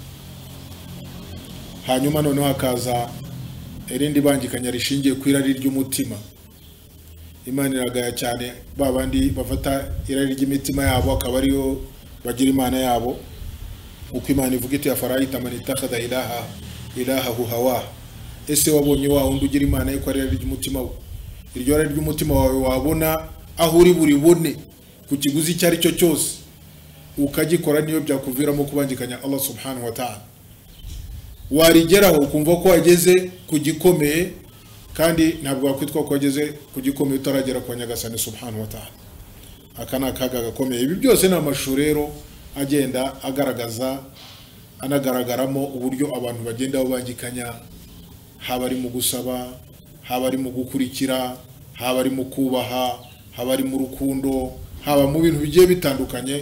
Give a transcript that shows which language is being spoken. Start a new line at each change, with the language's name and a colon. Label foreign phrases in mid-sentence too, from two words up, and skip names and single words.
Kinyarwanda: Hanyuma noneho hakaza irindi bangikanya rishingiye ku irari ry'umutima. Imana iragaya cyane babandi bafata irari ry'imitima yabo akaba ariyo bagira Imana yabo, uko Imana ivuga iti
Arabic: أفرأيت من اتخذ إلهه هواه.
Kinyarwanda: Ese wabonye wa wundi ugira Imana ye ko ari irari ry'umutima we? Iryo rari ry'umutima wawe wabona aho uri buribone ku kiguzi cyari cyo cyose ukagikora, niyo byakuviramo kubangikanya Allah
Arabic: سبحانه وتعالى.
Kinyarwanda: Warigeraho ukumva ko wageze ku gikomeye, kandi ntabwo wakwitwa ko wageze ku gikomeye utaragera kwa Nyagasani
Arabic: سبحانه وتعالى.
Kinyarwanda: Akana akaga gakomeye. Ibi byose ni amashusho rero agenda agaragaza anagaragaramo uburyo abantu bagenda babangikanya, haba ari mu gusaba, haba ari mu gukurikira, haba ari mu kubaha, haba ari mu rukundo, haba mu bintu bigiye bitandukanye.